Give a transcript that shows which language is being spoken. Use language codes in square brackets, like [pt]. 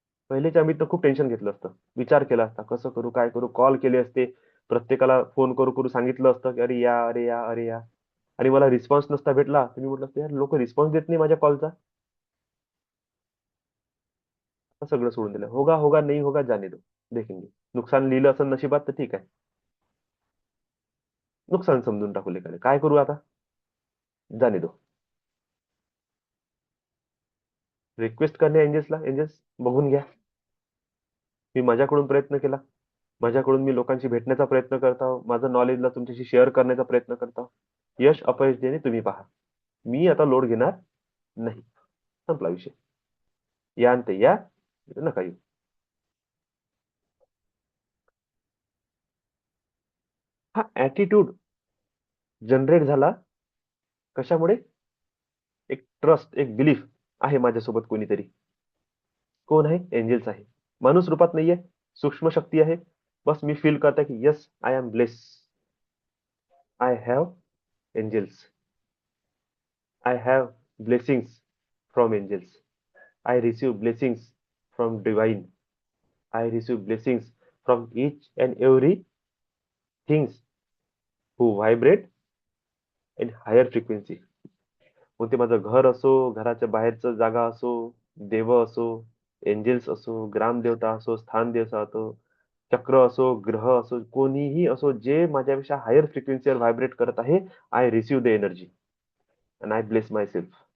[mr] पहिलेच्या अमितनं खूप टेन्शन घेतलं असतं. विचार केला असता, कसं करू, काय करू? कॉल केले असते. प्रत्येकाला फोन करू सांगितलं असतं, की "अरे या, अरे या, अरे या." आणि मला रिस्पॉन्स नसता भेटला, तर मी म्हटलं असतं, "यार लोकं रिस्पॉन्स देत नाही माझ्या कॉलचा." सगळं सोडून दिलं. [hi] "होगा, होगा, नहीं होगा, जाने दो, देखेंगे." [mr] नुकसान लिहिलं असेल नशिबात तर ठीक आहे. नुकसान समजून टाकू लेकाले. काय करू आता? [hi] जाने दो. [mr] रिक्वेस्ट करणे एंजल्सला, एंजल्स बघून घ्या. मी माझ्याकडून प्रयत्न केला. माझ्याकडून मी लोकांशी भेटण्याचा प्रयत्न करत आहो. माझं नॉलेजला तुमच्याशी शेअर करण्याचा प्रयत्न करत आहो. यश अपयश देणे तुम्ही पहा. मी आता लोड घेणार नाही. संपला विषय. या आणि ते या, नका येऊ. हा ॲटिट्यूड जनरेट झाला कशामुळे? एक ट्रस्ट, एक बिलीफ आहे माझ्यासोबत कोणीतरी. कोण आहे? एंजल्स आहे. माणूस रूपात नाहीये, सूक्ष्म शक्ती आहे. बस मी फील करतोय की [en] Yes, I am bless. I have angels. I have blessings from angels. I receive blessings from divine. I receive blessings from each and every things who vibrate in higher frequency. [mr] मग ते माझं घर असो, घराच्या बाहेरचं जागा असो, देव असो, एंजल्स असो, ग्रामदेवता असो, स्थान देवता असो, चक्र असो, ग्रह असो, कोणीही असो, जे माझ्यापेक्षा हायर फ्रिक्वेन्सीवर व्हायब्रेट करत आहे, [en] I receive the energy and I bless my self.